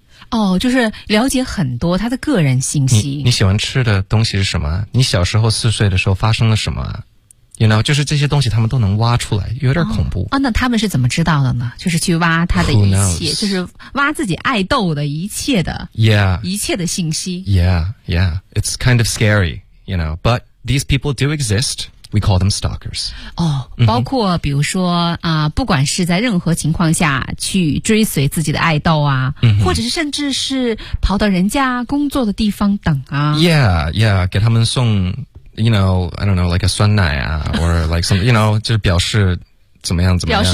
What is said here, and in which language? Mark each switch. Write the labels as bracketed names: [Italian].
[Chinese] 哦，就是了解很多他的个人信息。你喜欢吃的东西是什么，你小时候四岁的时候发生了什么， [English] you know, [Chinese] 就是这些东西他们都能挖出来，有点恐怖、哦哦、那他们是怎么知道的呢，就是去挖他的一切，就是挖自己爱豆的一切的、 [English] yeah. [Chinese] 一切的信息。 [English] Yeah, yeah, it's kind of scary, you know, but these people do exist. We call them stalkers. [Chinese] 哦，包括比如说啊、不管是在任何情况下去追随自己的爱豆啊、嗯、或者是甚至是跑到人家工作的地方等啊。 [English] Yeah, yeah, [Chinese] 给他们送 [English] you know, I don't know, like a [Chinese] 酸奶啊 [English] or like some, you know, [Chinese] 就是表示怎么样怎么样。